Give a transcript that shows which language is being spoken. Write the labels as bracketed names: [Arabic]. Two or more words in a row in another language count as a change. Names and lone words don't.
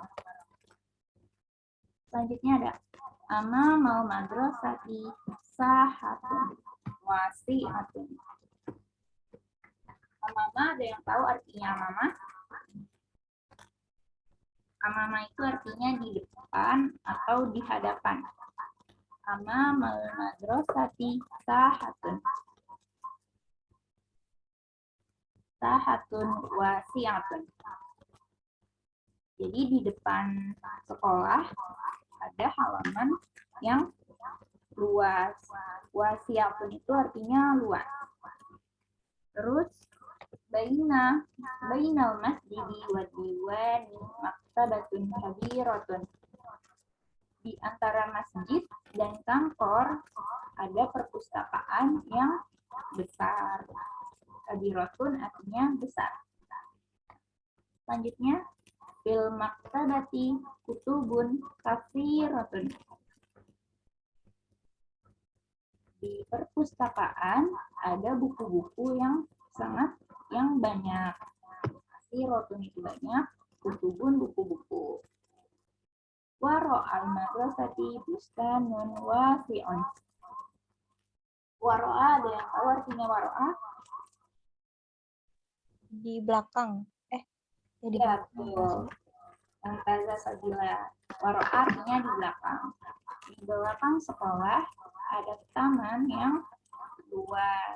[Indonesian] Selanjutnya ada [Arabic] أمام المدرسة ساحة واسعة. [Indonesian] Amama ada yang tahu artinya amama? Amama itu artinya di depan atau di hadapan. [Arabic] أمام المدرسة ساحة. ساحة واسعة. [Indonesian] Jadi di depan sekolah ada halaman yang luas. Wasi'atun itu artinya luas. [Arabic] Terus بين المسجد والديوان مكتبة كبيرة. [Indonesian] Di antara masjid dan kantor ada perpustakaan yang besar. Kabiratun artinya besar. Selanjutnya [Arabic] في المكتبة كتب كثيرة. [Indonesian] Di perpustakaan ada buku-buku yang banyak. Katsiratun itu banyak, kutubun buku-buku. [Arabic] وراء المدرسة بستان واسع. [Indonesian] Waro'a ada yang tahu artinya waro'a? Di belakang. Ya di Ya, belakang. betul. Angkaza sabila. Waro'a artinya di belakang. Di belakang sekolah ada taman yang luas.